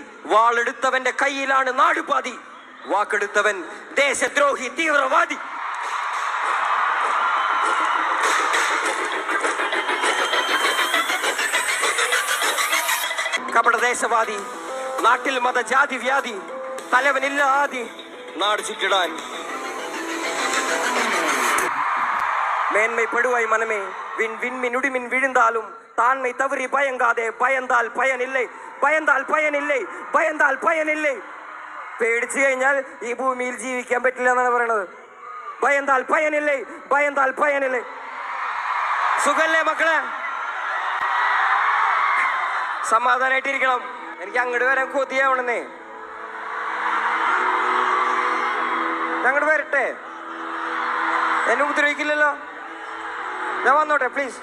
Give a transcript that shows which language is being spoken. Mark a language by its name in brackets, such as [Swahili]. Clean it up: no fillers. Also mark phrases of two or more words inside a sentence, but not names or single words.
[Malayalam] വാളെടുത്തവന്റെ കയ്യിലാണ് നാടുപാതി, വാക്കെടുത്തവൻ ദേശദ്രോഹി തീവ്രവാദി. കപടദേശവാദി നാട്ടിൽ മതജാതി വ്യാധി, തലവനില്ല ആദി നാട് ചുറ്റിടാൻ. [Tamil] மேன்மைப்படுவாய் மனமே வின் விண்மின் உடிமின் விழுந்தாலும் தாண்மை தவறி பயங்காதே. பயந்தால் பயனில்லை, பயந்தால் பயனில்லை, பயந்தால் பயனில்லை. [Malayalam] പേടിച്ചു കഴിഞ്ഞാൽ ഈ ഭൂമിയിൽ ജീവിക്കാൻ പറ്റില്ല എന്നാണ് പറയണത്. [Tamil] பயந்தால் பயனில்லை, பயந்தால் பயனில்லை. [Malayalam] സുഖല്ലേ മക്കളെ? സമാധാനായിട്ടിരിക്കണം. എനിക്ക് അങ്ങോട്ട് വരാൻ കൊതിയാവണമെന്നേ. അങ്ങോട്ട് വരട്ടെ, എന്നെ ഉപദ്രവിക്കില്ലല്ലോ, ഞാൻ വന്നോട്ടെ പ്ലീസ്.